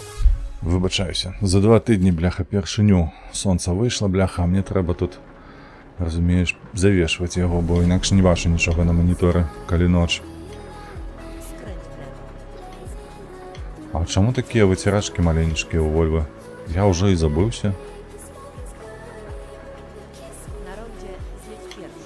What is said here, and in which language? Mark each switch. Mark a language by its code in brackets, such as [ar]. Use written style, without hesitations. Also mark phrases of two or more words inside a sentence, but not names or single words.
[be] Выбачаюся, за 2 тыдні, бляха, першыню сонца выйшла, бляха, а мне трэба тут Разумееш, завешваць яго, бо інакш не бачу нічога на маніторы, калі ноч. [pl] Skręć w lewo. [be] А чаму такія выцірачкі маленечкія ў Вольвы? Я ўжо і забыўся. [pl] Na rondzie zjedź pierwszy.